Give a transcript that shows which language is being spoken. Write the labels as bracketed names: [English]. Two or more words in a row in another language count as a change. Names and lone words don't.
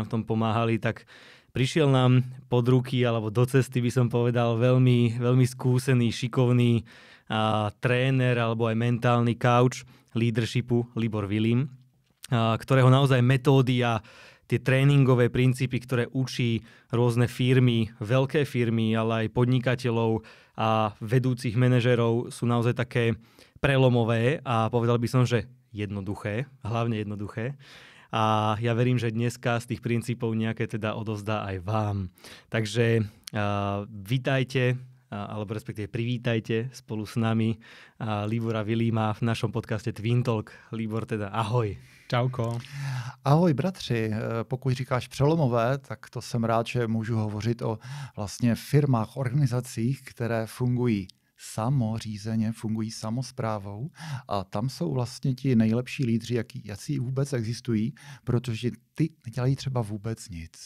[Slovak] v tom pomáhali, tak prišiel nám pod ruky, alebo do cesty by som povedal, veľmi, veľmi skúsený, šikovný tréner, alebo aj mentálny kauč leadershipu Libor Vilím, ktorého naozaj metódy a tie tréningové princípy, ktoré učí rôzne firmy, veľké firmy, ale aj podnikateľov a vedúcich manažerov sú naozaj také prelomové a povedal by som, že jednoduché, hlavne jednoduché. A ja verím, že dneska z tých princípov nejaké teda odovzdá aj vám. Takže vítajte, alebo respektíve privítajte spolu s nami Libora Vilíma v našom podcaste Twin Talk. Libor, teda ahoj. Čauko. [Czech] Ahoj bratři, pokud říkáš přelomové, tak to jsem rád, že můžu hovořit o vlastně firmách, organizacích, které fungují samořízeně, fungují samosprávou a tam jsou vlastně ti nejlepší lídři, jací vůbec existují, protože ty nedělají třeba vůbec nic.